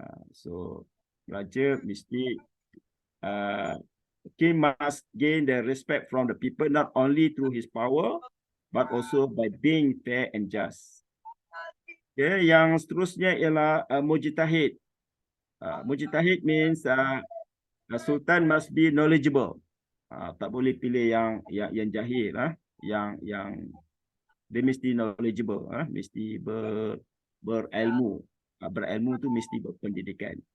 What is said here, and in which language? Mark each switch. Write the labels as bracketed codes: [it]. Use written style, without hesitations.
[en] So raja mesti king must gain the respect from the people not only through his power but also by being fair and just. [ms] Okay, yang seterusnya ialah mujtahid. [en] Mujtahid means sultan must be knowledgeable. [ms] Tak boleh pilih yang jahil yang dia mesti knowledgeable, mesti berilmu. Berilmu tu mesti berpendidikan.